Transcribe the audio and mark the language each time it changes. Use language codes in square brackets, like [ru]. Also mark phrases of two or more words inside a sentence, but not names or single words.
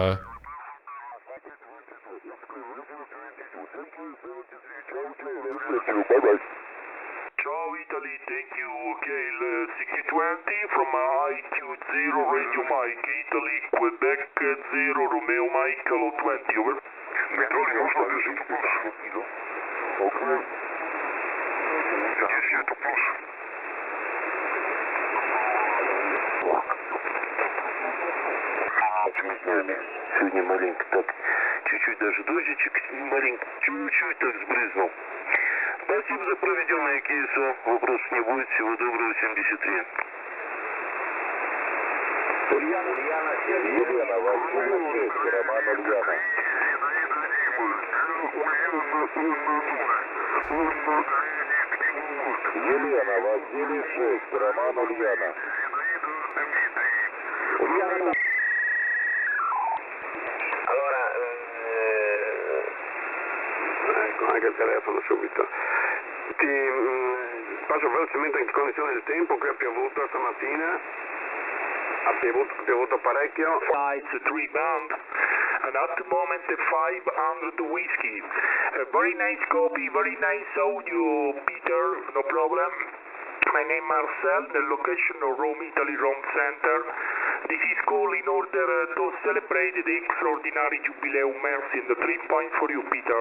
[en] Ciao Italy, thank you. Okay, 6020 from IQ0 Radio Mike, Italy, Quebec 0, Romeo Mike, Hello 20, over. Metrolio, okay. 10 plus. [ru] Сегодня маленько так, чуть-чуть даже дождичек, маленько, чуть-чуть так сбрызнул. Спасибо за проведенные кейсы. Вопросов не будет. Всего доброго, 73. Елена, Василий 6, Роман Ульяна. Елена, Василий 6, Роман Ульяна. [it] Allora, ecco anche il telefono subito. Ti passo velocemente in connessione del tempo che ha piovuto stamattina. Ha piovuto parecchio. [en] It's 3 band. And at the moment the 500 whiskey. Very nice copy, very nice audio, Peter, no problem. My name Marcel, the location of Rome, Italy, Rome Center. This is call in order to celebrate the extraordinary Jubileum Mercy and the 3 point for you, Peter.